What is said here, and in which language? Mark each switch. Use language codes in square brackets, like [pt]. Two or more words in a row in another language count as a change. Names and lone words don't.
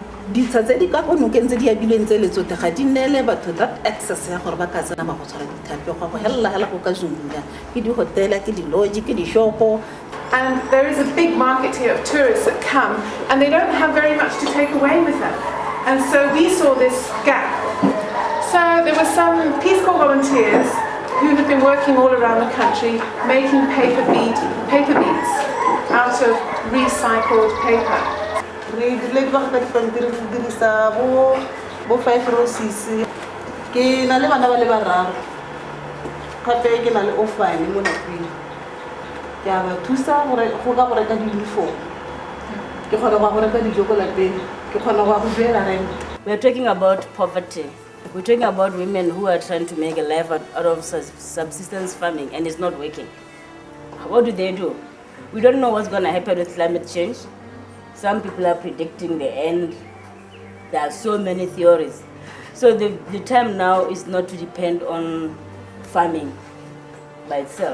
[tn] Unfortunately ditsha tse di ka go nokeng tse di abilweng tse letsote ga di neele batho [en] that access [tn] ya gore ba ka tsena ba go tshwara dithapi go go hela go ka zungunya ke di-hotela ke di-lodge ke di-shopo. [en] And there is a big market here of tourists that come and they don't have very much to take away with them. And so we saw this gap. So there were some Peace Corps volunteers who had been working all around the country making paper beads out of recycled paper. [tn] Re dirile di ba ka dipampiri re dirisa bo 5 roses ke na le bana ba le bararo gape ke na le orphan mo lapeng ke a ba thusa gore go ka go reka di-uniform ke kgona go reka dijo ko lapeng ke kgona go duela rent. [en] We're talking about poverty. We're talking about women who are trying to make a life out of subsistence farming and it's not working. What do? We don't know what's going to happen with climate change. Some people are predicting the end. There are so many theories. So the time now is not to depend on farming by itself.